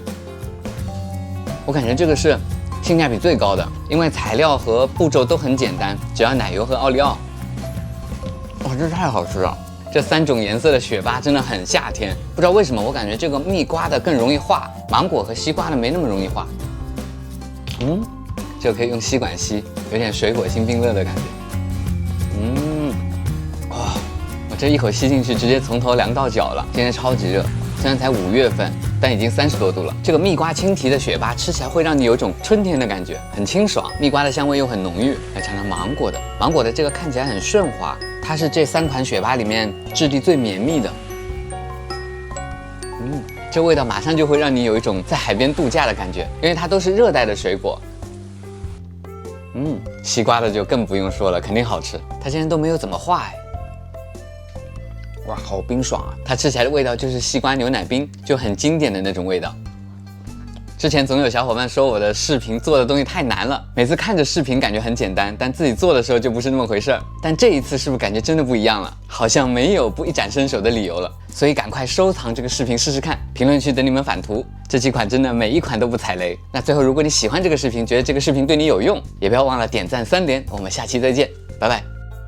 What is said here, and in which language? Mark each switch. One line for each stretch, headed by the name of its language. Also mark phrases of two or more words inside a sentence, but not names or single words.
Chinese: 我感覺這個是性價比最高的，因為材料和步驟都很簡單，只要奶油和奧利奧。哇，這太好吃了！這3種顏色的雪芭真的很夏天。不知道為什麼，我感覺这個蜜瓜的更容易化，芒果和西瓜的沒那麼容易化。這個可以用吸管吸，有點水果星冰樂的感覺。哇，我這一口吸進去，直接從頭涼到腳了。今天超級熱，雖然才5月份，但已經30多度了。這個蜜瓜青提的雪芭吃起來會讓你有種春天的感覺，很清爽。蜜瓜的香味又很濃郁。來嘗嘗芒果的，芒果的這個看起來很順滑，它是這3款雪芭裡面質地最綿密的。這味道馬上就會讓你有一種在海邊度假的感覺，因為它都是熱帶的水果。西瓜的就更不用說了，肯定好吃。它竟然都沒有怎么化哎。哇，好冰爽啊！它吃起来的味道就是西瓜牛奶冰，就很經典的那種味道。之前總有小伙伴說我的視頻做的東西太難了，每次看着視頻感覺很簡單，但自己做的時候就不是那麼回事兒。但這一次是不是感覺真的不一樣了？好像沒有不一展身手的理由了。所以趕快收藏這個視頻試試看，評論區等你們返圖。這幾款真的每一款都不踩雷。那最後，如果你喜歡這個視頻，覺得這個視頻對你有用，也不要忘了點讚3連。我們下期再見，拜拜。